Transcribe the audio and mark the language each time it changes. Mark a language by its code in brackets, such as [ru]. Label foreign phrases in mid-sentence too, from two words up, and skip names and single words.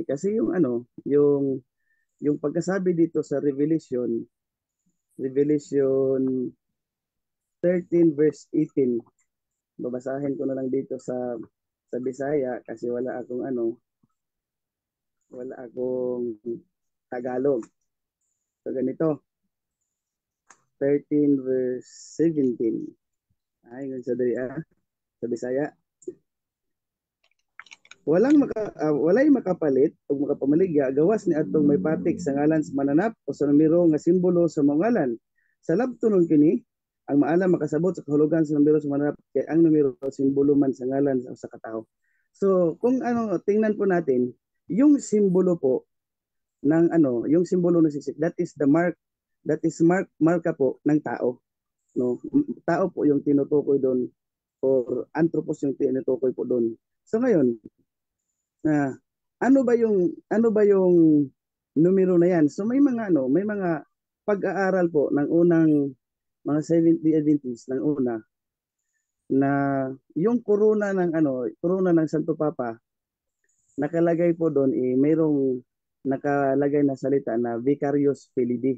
[tl] Kasi yung pagkasabi dito sa Revelation 13 verse 18. Babasahin ko na lang dito sa Bisaya kasi wala akong Tagalog. So ganito. 13 verse 17. Ay, sa Bisaya. [ceb] Walay makapalit o makapamaligya gawas ni atong may patik sa ngalan sa mananap o sa numero nga simbolo sa mga ngalan. Sa labtunon kini ang maalam makasabot sa kahulugan sa numero sa mananap kay ang numero simbolo man sa ngalan sa katao. [tl] So kung tingnan po natin yung simbolo po ng yung simbolo ng sisig, [en] that is [tl] marka po ng tao, no? Tao po yung tinutukoy doon or anthropos yung tinutukoy po doon. So ngayon, ano ba yung numero na yan? So may mga pag-aaral po ng unang mga Seventh-day Adventists ng una na yung corona ng Santo Papa nakalagay po doon mayroong nakalagay na salita na [la] Vicarius Filii.